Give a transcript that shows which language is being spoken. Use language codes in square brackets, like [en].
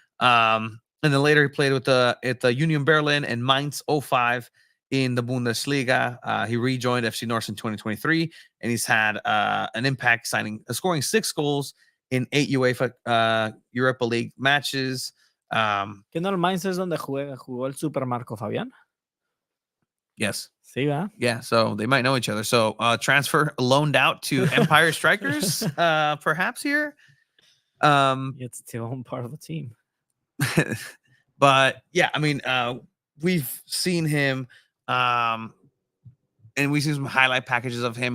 [en] And then later he played with the Union Berlin and Mainz 05 in the Bundesliga. He rejoined FC North in 2023, and he's had an impact scoring 6 goals in 8 UEFA Europa League matches. [es] ¿Que no el Mainz es donde jugó el Super Marco Fabián? [en] Yes. [es] Sí, ¿verdad? [en] Yeah, so they might know each other. So transfer loaned out to Empire Strikers, perhaps here. It's still part of the team. But yeah, I mean, we've seen him, and we've seen some highlight packages of him.